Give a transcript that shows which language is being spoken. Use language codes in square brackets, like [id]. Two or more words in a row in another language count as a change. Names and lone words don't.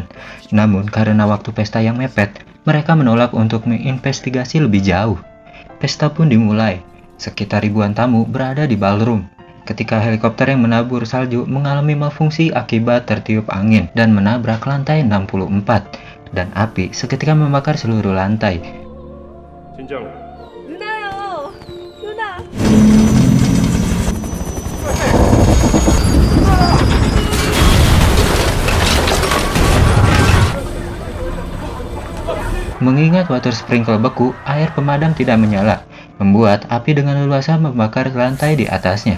[id] Namun karena waktu pesta yang mepet, mereka menolak untuk menginvestigasi lebih jauh. Pesta pun dimulai. Sekitar ribuan tamu berada di ballroom ketika helikopter yang menabur salju mengalami malfungsi akibat tertiup angin dan menabrak lantai 64, dan api seketika membakar seluruh lantai. [ko] 진정. 누나요! 누나! [id] Mengingat [en] water sprinkle [id] beku, air pemadam tidak menyala, membuat api dengan leluasa membakar lantai di atasnya.